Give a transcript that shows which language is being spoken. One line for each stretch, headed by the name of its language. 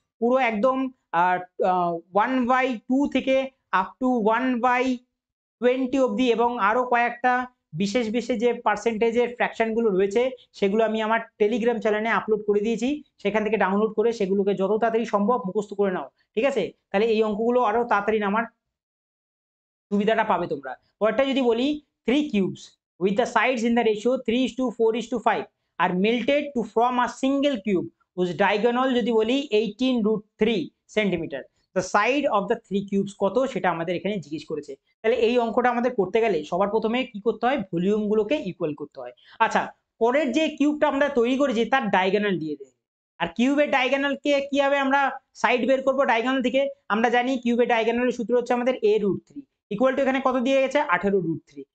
Bangla: পুরো একদম 1/2 থেকে আপ টু 1/20 অবধি এবং আরো কয়েকটা বিশেষ বিশেষ যে পার্সেন্টেজের ফ্র্যাকশনগুলো রয়েছে সেগুলো আমি আমার টেলিগ্রাম চ্যানেলে আপলোড করে দিয়েছি। সেখান থেকে ডাউনলোড করে সেগুলোকে যত তাড়াতাড়ি সম্ভব মুখস্থ করে নাও, ঠিক আছে? তাহলে এই অঙ্কগুলো আরো তাড়াতাড়ি নামার সুবিধাটা পাবে তোমরা। পরেরটা যদি বলি
English: 3 cubes with the sides in the ratio 3:4:5 are melted to form a single cube whose diagonal
Bangla: যদি বলি 18√3 centimetre.
English: The side of the 3 cubes
Bangla: কত সেটা আমাদের এখানে জিজ্ঞেস করেছে। তাহলে এই অঙ্কটা আমাদের করতে গেলে সবার প্রথমে কি করতে হয়, ভলিউম গুলোকে ইকুয়াল করতে হয়। আচ্ছা, পরের যে কিউবটা আমরা তৈরি করেছি তার ডায়াগোনাল দিয়ে দেয়। আর কিউবের ডায়াগোনালকে কিভাবে আমরা সাইড বের করব ডায়াগোনাল থেকে, আমরা জানি কিউবের ডায়াগোনালের সূত্র হচ্ছে আমাদের a√3 ইকুয়াল টু এখানে কত দিয়ে গেছে 18√3।